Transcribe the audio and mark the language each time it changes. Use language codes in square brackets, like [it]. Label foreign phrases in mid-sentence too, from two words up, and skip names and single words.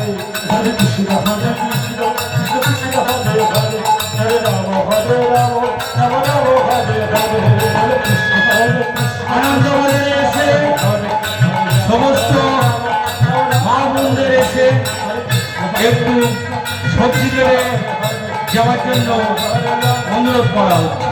[sa] Hare Krishna Hare Krishna Krishna Krishna Hare Hare Hare Rama Hare Rama Rama Rama Hare Hare Hare Krishna Hare Krishna [bn] আনন্দবাজারে এসে সমস্ত মা বোনদের এসে একটু সবজি কেড়ে যাওয়ার জন্য অনুরোধ করা হচ্ছে।